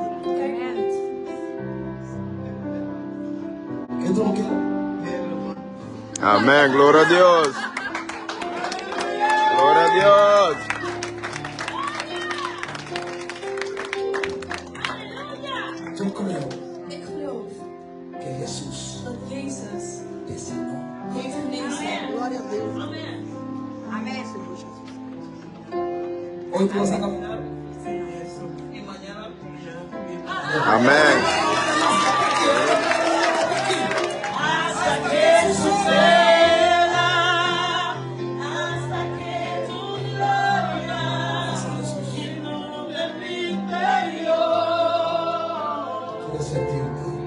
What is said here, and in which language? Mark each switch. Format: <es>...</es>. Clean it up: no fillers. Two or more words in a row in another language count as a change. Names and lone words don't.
<es>¿Qué tú no quieres? Amén. Gloria a Dios. Gloria a Dios. Yo creo</es> <nl>ik geloof</nl> <es>que Jesús</es> <nl>dat Jezus</nl> <es>te sanó.</es> <nl>heeft genezen.</nl> <es>Hoy tú vas a caminar. Amén. Quiere sentirte.</es>